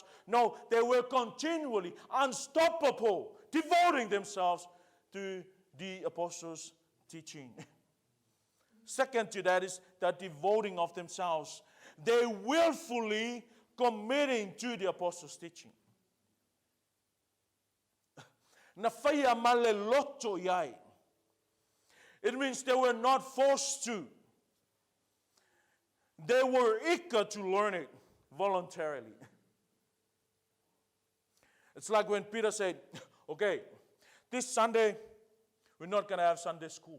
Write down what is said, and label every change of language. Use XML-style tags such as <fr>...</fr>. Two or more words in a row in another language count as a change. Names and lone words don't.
<en>No, they were continually, unstoppable, devoting themselves to the apostles' teaching. Second to that is the devoting of themselves. They willfully committing to the apostles' teaching.</en> <sm>Na faya male loto yai.</sm> <en>It means they were not forced to. They were eager to learn it voluntarily. It's like when Peter said, okay, this Sunday, we're not going to have Sunday school.</en>